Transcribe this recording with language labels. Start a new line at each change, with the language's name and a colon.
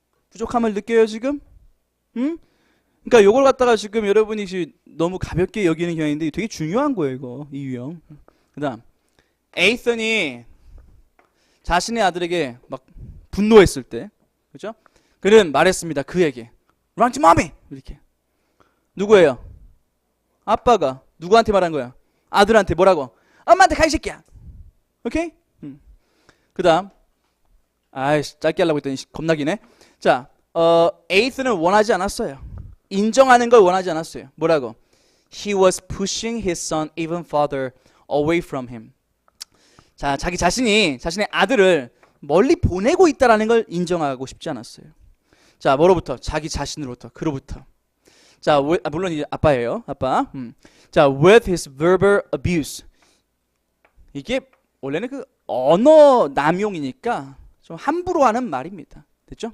Korean: 부족함을 느껴요 지금? 그러니까 요걸 갖다가 지금 여러분이 너무 가볍게 여기는 경향인데 되게 중요한 거예요 이거 이 유형. 그 다음 에이슨이 자신의 아들에게 막 분노했을 때 그렇죠? 그는 말했습니다. 그에게
English: Run to mommy
Korean: 이렇게. 누구예요? 아빠가 누구한테 말한 거야? 아들한테 뭐라고? 엄마한테 가 이 새끼야. 오케이? 그 다음 아이씨 짧게 하려고 했더니 겁나 기네. 자 에이스는 원하지 않았어요. 인정하는 걸 원하지 않았어요. 뭐라고?
English: He was pushing his son even farther away from him.
Korean: 자 자신의 아들을 멀리 보내고 있다라는 걸 인정하고 싶지 않았어요. 자 뭐로부터? 자기 자신으로부터. 그로부터. 자 물론 이제 아빠예요. 아빠.
English: 자 with his verbal abuse.
Korean: 이게 원래는 그 언어 남용이니까 좀 함부로 하는 말입니다. 됐죠?